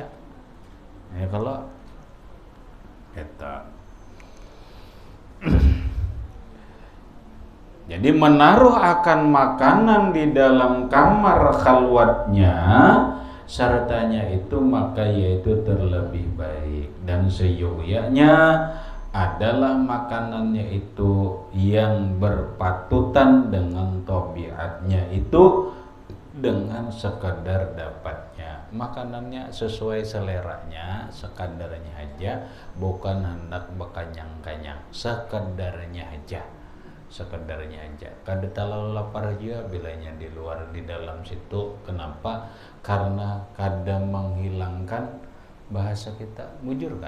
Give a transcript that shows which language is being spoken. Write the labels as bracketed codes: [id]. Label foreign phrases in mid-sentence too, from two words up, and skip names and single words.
[id] Ya kalau kita jadi menaruh akan makanan di dalam kamar khalwatnya sertanya itu maka yaitu terlebih baik. Dan seyogyanya adalah makanannya itu yang berpatutan dengan tabiatnya itu dengan sekadar dapatnya. Makanannya sesuai seleranya, sekadarnya aja, bukan hendak bekanyang-kanyang, sekadarnya aja. [bjn] Kada terlalu lapar juga bilanya di luar di dalam situ. [id] Kenapa? Karena kada menghilangkan bahasa kita. Mujur kan?